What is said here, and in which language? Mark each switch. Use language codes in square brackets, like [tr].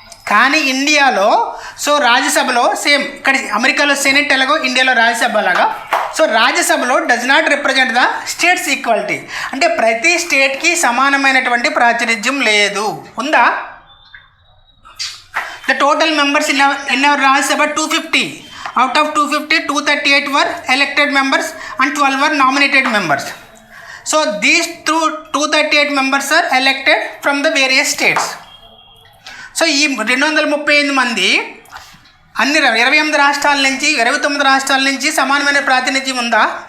[te] కానీ ఇండియాలో సో రాజ్యసభలో సేమ్ ఇక్కడ అమెరికాలో సెనెట్ ఎలాగో ఇండియాలో రాజ్యసభ లాగా సో రాజ్యసభలో [en] Does not represent the states equality. [te] అంటే ప్రతి స్టేట్కి సమానమైనటువంటి ప్రాతినిధ్యం లేదు. ఉందా? [en] The total members in our Rajya Sabha 250. Out of 250, 238 were elected members and 12 were nominated members. So these 238 members are elected from the various states. [te] So ఈ 238 మంది అన్ని 28 రాష్ట్రాల నుంచి 29 రాష్ట్రాల నుంచి సమానమైన ప్రాతినిధ్యం ఉందా?